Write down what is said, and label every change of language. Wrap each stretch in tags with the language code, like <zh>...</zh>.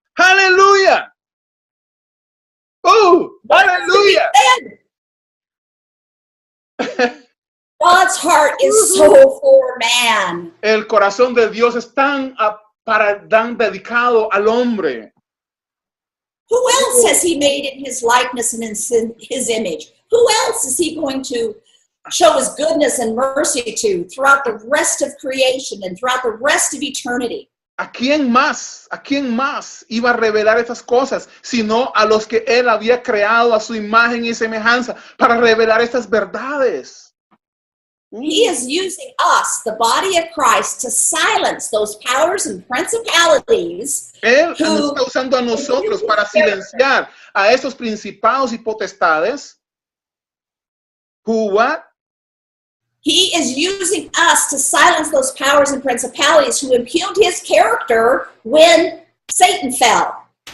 <es>¡Aleluya! ¡Aleluya!</es> <en>God God's heart is so for man.</en> <es>El corazón de Dios es tan dedicado al hombre.</es> <en>Who else has he made in his likeness and in his image? Who else is he going to show his goodness and mercy to throughout the rest of creation and throughout the rest of eternity?</en> <es>¿A quién más iba a revelar estas cosas, sino a los que él había creado a su imagen y semejanza para revelar estas verdades?</es> <en>He is using us, the body of Christ, to silence those powers and principalities.</en> <es>Él nos está usando a nosotros para silenciar a esos principados y potestades.</es> <en>Who what? He is using us to silence those powers and principalities who impugned his character when Satan fell.</en>